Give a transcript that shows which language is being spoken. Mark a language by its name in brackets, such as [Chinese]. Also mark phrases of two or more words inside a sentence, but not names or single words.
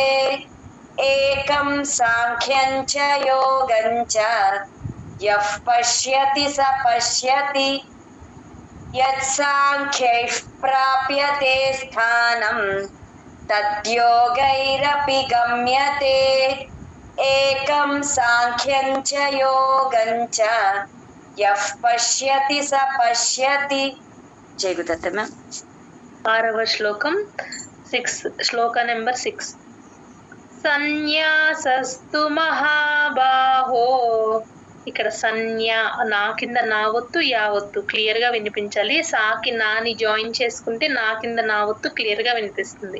[Sanskrit] एकं साङ्ख्यं च योगं च यः पश्यति स पश्यति यत्साङ्ख्यैः प्राप्यते स्थानं तद्योगैरपि गम्यते एकं साङ्ख्यं च योगं च यः पश्यति स पश्यति. जय गुरुदत्त मैम. [Telugu] 6వ శ్లోకం 6 శ్లోక నెంబర్ 6 [Sanskrit] సన్యాసస్తు మహాబాహో. [Telugu] ఇక్కడ సన్యా నా కింద నా ఒత్తు యా ఒత్తు క్లియర్ గా వినిపించాలి. సాకి నాని జాయిన్ చేసుకుంటే నా కింద నా ఒత్తు క్లియర్ గా వినిపిస్తుంది.